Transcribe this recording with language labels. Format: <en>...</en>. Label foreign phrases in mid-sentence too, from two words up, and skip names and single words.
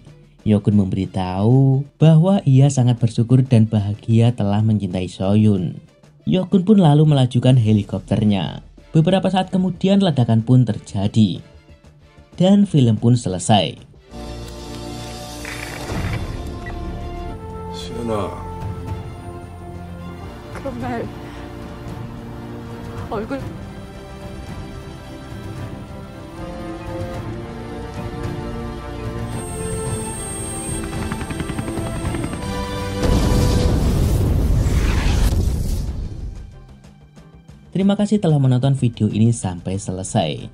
<id>Yogun memberitahu bahwa ia sangat bersyukur dan bahagia telah mencintai Soyun. Yogun pun lalu melajukan helikopternya. Beberapa saat kemudian ledakan pun terjadi. Dan film pun selesai.</id> <ko>시연아, 그런 말 얼굴</ko> <id>Terima kasih telah menonton video ini sampai selesai.</id>